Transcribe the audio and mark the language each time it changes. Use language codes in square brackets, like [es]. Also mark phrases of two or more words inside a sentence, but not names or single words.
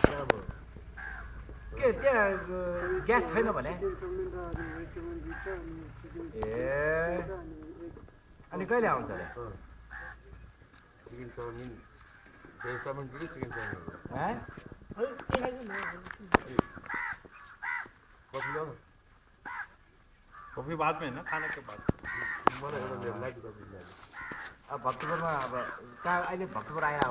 [ne] के त्यहाँ ग्यास छैन भने ए अनि कहिले आउँछ अरे चिकन चाउमिन भेज चाउमिन कि चिकन चाउमिन हैं कफी ल्याउनु [hi] कॉफी बाद में ना खाने के बाद। [ne] मलाई एउटा लिएर [en] light coffee [ne] ल्याएर अब भक्तपुरमा अब कहाँ अहिले भक्तपुर आएर हो